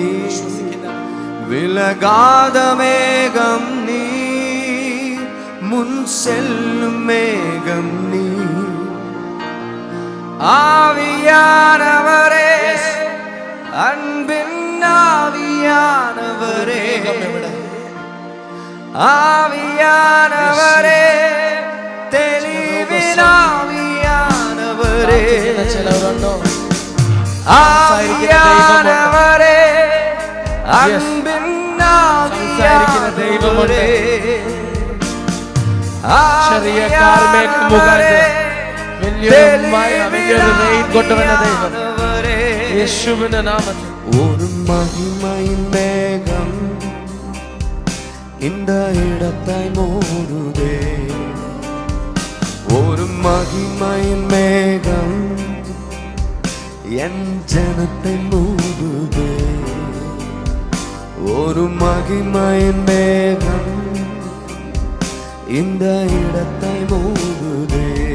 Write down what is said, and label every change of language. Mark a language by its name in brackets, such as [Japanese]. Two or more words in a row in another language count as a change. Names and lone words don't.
[Tamil] விலகாத மேகம் நீ, முன் செல்லும் மேகம் நீ. ஆவியானவரே, அன்பின் ஆவியானவரே, ஆவியானவரே, தெளிவின் ஆவியானவரே, ஆவியானவரே, அன்பின் ஆவியானவரே, ஆவியானவரே, தெளிவின் ஆவியானவரே. [Malayalam] യേശുവിന്റെ നാമത്തിൽ [Tamil] ஒரு மகிமையின் மேகம் இந்த இடத்தை மூடுதே. ஒரு மகிமையின் மேகம் என் ஜனத்தை மூடுதே. ஒரு மகிமையின் மேகம் இந்த இடத்தை மூடுதே.